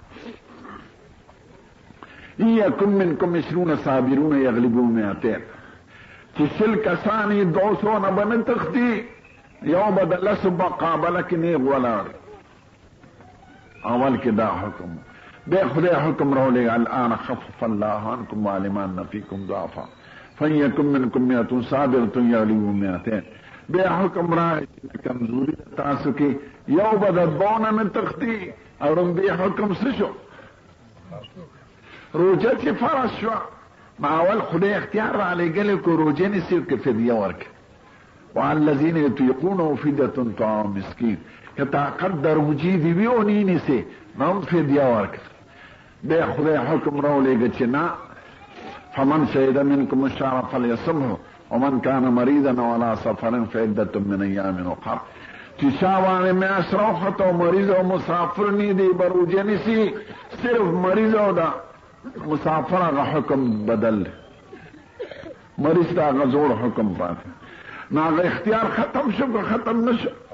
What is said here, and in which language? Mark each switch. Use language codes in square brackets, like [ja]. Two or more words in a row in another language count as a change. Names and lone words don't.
[ar] ان یکن منکم 20 صابرون یغلبوا 200 [ps] چې 100 کسان یې 200 نه به نه تښتي یو به د 10 مقابله کې نیغ ولاړ اول کې دا حکم بیا خدای حکم راولېږه [ar] الآن خفف الله عنکم وعلم ان فیکم ضعفا فإن یکن منکم 100 صابرة یغلبوا 200 [ps] بیا حکم راغی چې کمزوري تاسو کې یو به د 2 نه تښتي او لومبي حکم څه شو روجه چې فرض شوه ما اول خدای اختیار را لېږلی کو روجه نیسي که فدیه ورکړي [ar] وعلى الذین یطیقونه فدیة طعام مسکین [ps] که طاقت د روجې دې وي او نه نیسي نو هم فدیه ورکړه بیا خدای حکم راولېږه چې نه [ar] فمن شهد منکم الشهر فلیصمه ومن کان مریضا وعلى سفر فعدة من ایام اخر [ps] چې چا باندې میاشت راوخته او مریض او مسافر نه دی به روجه نیسي صرف مریض او دا مسافر هغه حکم بدل مریض ته هغه زوړ حکم پاتې نو هغه اختیار ختم شو که ختم نه شو